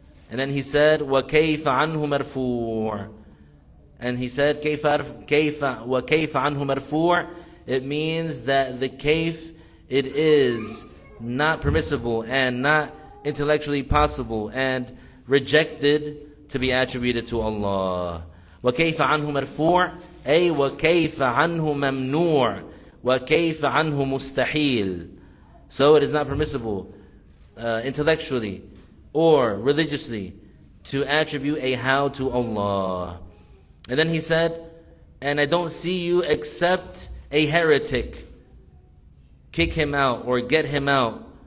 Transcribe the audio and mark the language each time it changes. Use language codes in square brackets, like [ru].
[en] And then he said, [ar] وَكَيْفَ عَنْهُ مَرْفُوعٌ. [en] And he said, [ar] وَكَيْفَ عَنْهُ مَرْفُوعٌ. [en] It means that the kayf, it is not permissible and not intellectually possible and rejected to be attributed to Allah. [ar] وَكَيْفَ عَنْهُ مَرْفُوعٌ أي وَكَيْفَ عَنْهُ مَمْنُوعٌ وَكَيْفَ عَنْهُ مُسْتَحِيلٌ. [en] So it is not permissible intellectually or religiously to attribute a how to Allah. And then he said, and I don't see you except a heretic. Kick him out or get him out.